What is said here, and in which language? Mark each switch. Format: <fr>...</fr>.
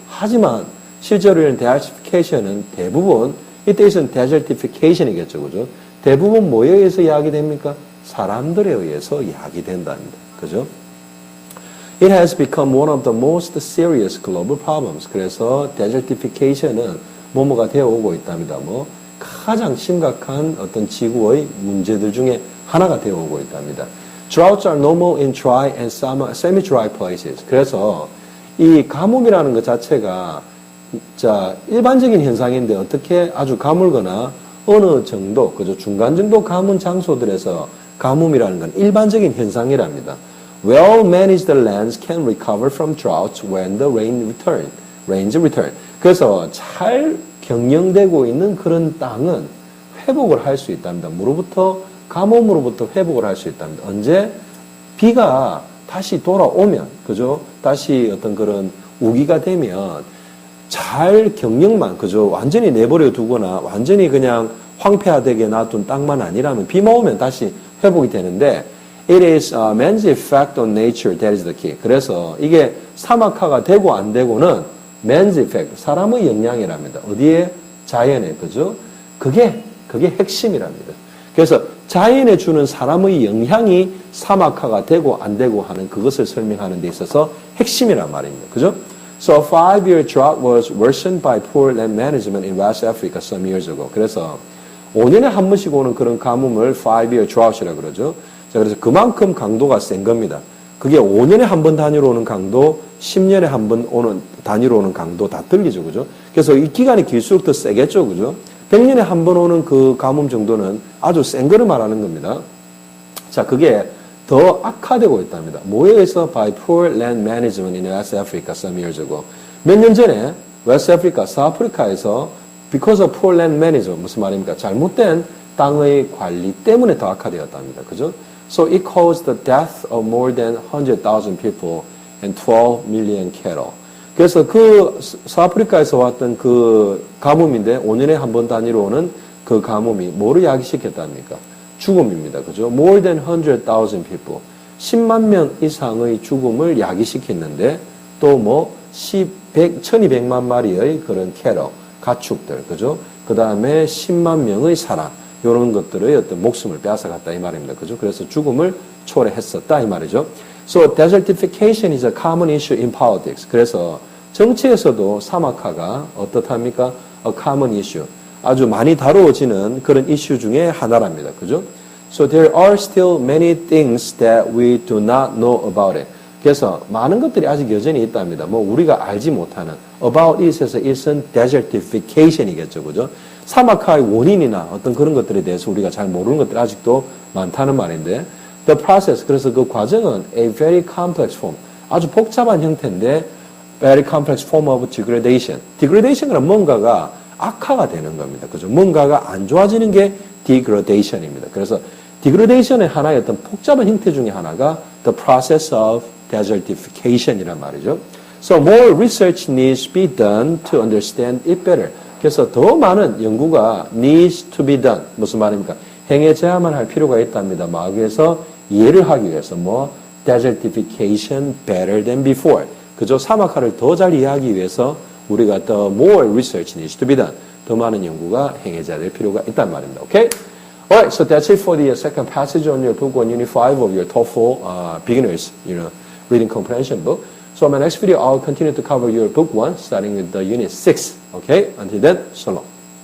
<ko>하지만 실제로 이런 desertification은 대부분 이 뜻은 desertification이겠죠. 그죠? 대부분 뭐에 의해서 야기됩니까? 사람들에 의해서 야기된답니다. 그죠?</ko> <en>It has become one of the most serious global problems.</en> <ko>그래서 desertification은 뭐뭐가 되어오고 있답니다. 가장 심각한 어떤 지구의 문제들 중에 하나가 되어오고 있답니다.</ko> <en>Droughts are normal in dry and semi-dry places.</en> <ko>그래서 이 가뭄이라는 것 자체가 일반적인 현상인데 어떻게 아주 가물거나 어느 정도, 그죠? 중간 정도 가문 장소들에서 가뭄이라는 건 일반적인 현상이랍니다.</ko> <en>Well-managed lands can recover from droughts when the rains return.</en> <ko>그래서 잘 경영되고 있는 그런 땅은 회복을 할 수 있답니다. 가뭄으로부터 회복을 할 수 있답니다. 언제? 비가 다시 돌아오면, 그죠? 다시 어떤 그런 우기가 되면 잘 경영만, 그죠? 완전히 내버려 두거나 완전히 그냥 황폐화되게 놔둔 땅만 아니라면 비만 오면 다시 회복이 되는데</ko> <en>it is man's effect on nature that is the key.</en> <ko>그래서 이게 사막화가 되고 안 되고는</ko> <en>man's effect,</en> <ko>사람의 영향이랍니다. 어디에? 자연에, 그죠? 그게 핵심이랍니다. 그래서 자연에 주는 사람의 영향이 사막화가 되고 안 되고 하는 그것을 설명하는 데 있어서 핵심이란 말입니다. 그죠?</ko> <en>So a 5-year drought was worsened by poor land management in West Africa some years ago.</en> <ko>그래서 5년에 한 번씩 오는 그런 가뭄을 5-year drought이라고 그러죠. 자, 그래서 그만큼 강도가 센 겁니다. 그게 5년에 한 번 단위로 오는 강도, 10년에 한 번 오는 단위로 오는 강도 다 틀리죠. 그죠? 그래서 이 기간이 길수록 더 세겠죠. 그죠? 100년에 한 번 오는 그 가뭄 정도는 아주 센 거를 말하는 겁니다. 자, 그게 더 악화되고 있답니다. 뭐에 의해서?</ko> <en>By poor land management in West Africa some years ago.</en> <ko>몇 년 전에</ko> <en>West Africa,</en> <ko>서아프리카에서</ko> <en>because of poor land management,</en> <ko>무슨 말입니까? 잘못된 땅의 관리 때문에 더 악화되었답니다. 그죠?</ko> <en>So it caused the death of more than 100,000 people and 12 million cattle.</en> <ko>그래서 그 서아프리카에서 왔던 그 가뭄인데 5년에 한 번 단위로 오는 그 가뭄이 뭐를 야기시켰답니까? 죽음입니다. 그죠?</ko> <en>More than 100,000 people.</en> <ko>10만 명 이상의 죽음을 야기시켰는데 또 1200만 마리의 그런 캐럴, 가축들, 그죠? 그 다음에 10만 명의 사람, 이런 것들의 어떤 목숨을 빼앗아갔다 이 말입니다. 그죠? 그래서 죽음을 초래했었다 이 말이죠.</ko> <en>So desertification is a common issue in politics.</en> <ko>그래서 정치에서도 사막화가 어떻답니까?</ko> <en>A common issue.</en> <ko>아주 많이 다루어지는 그런 이슈 중에 하나랍니다. 그죠?</ko> <en>So there are still many things that we do not know about it.</en> <ko>그래서 많은 것들이 아직 여전히 있답니다. 우리가 알지 못하는</ko> <en>about it</en> <ko>에서 it은 desertification이겠죠. 그죠? 사막화의 원인이나 어떤 그런 것들에 대해서 우리가 잘 모르는 것들이 아직도 많다는 말인데</ko> <en>the process,</en> <ko>그래서 그 과정은</ko> <en>a very complex form,</en> <ko>아주 복잡한 형태인데</ko> <en>very complex form of degradation.</en> <ko>degradation은 뭔가가 악화가 되는 겁니다. 그죠? 뭔가가 안 좋아지는 게 degradation입니다. 그래서 degradation의 하나의 어떤 복잡한 형태 중에 하나가</ko> <en>the process of</en> <ko>desertification이란 말이죠.</ko> <en>So more research needs to be done to understand it better.</en> <ko>그래서 더 많은 연구가</ko> <en>needs to be done.</en> <ko>무슨 말입니까? 행해져야만 할 필요가 있답니다. 마귀에서 이해를 하기 위해서 뭐 desertification</ko> <en>better than before.</en> <ko>그죠? 사막화를 더 잘 이해하기 위해서 우리가</ko> <en>the more research needs to be done.</en> <ko>더 많은 연구가 행해져야 될 필요가 있단 말입니다.</ko> <en>Okay? Alright, so that's it for the second passage on your book on Unit 5 of your TOEFL beginners, reading comprehension book. So in my next video, I'll continue to cover your book 1, starting with the Unit 6. Okay? Until then, so long.</en>